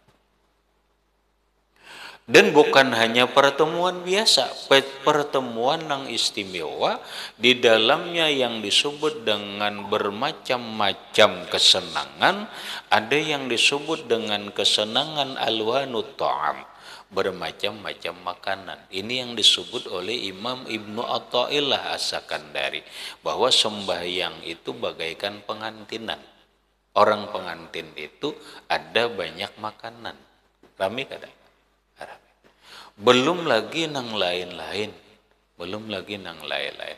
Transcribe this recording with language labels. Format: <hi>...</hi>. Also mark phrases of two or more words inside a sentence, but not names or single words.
<id>Dan bukan hanya pertemuan biasa, pertemuan yang istimewa, di dalamnya yang disebut dengan bermacam-macam kesenangan. Ada yang disebut dengan kesenangan</id> <ar>ألوان الطعام,</ar> <id>bermacam-macam makanan. Ini yang disebut oleh Imam Ibnu Athaillah As-Sakandari, bahwa sembahyang itu bagaikan pengantinan. Orang pengantin itu ada banyak makanan. Rame kadang.</id> <bjn>Belum lagi nang lain-lain. Belum lagi nang lain-lain.</bjn>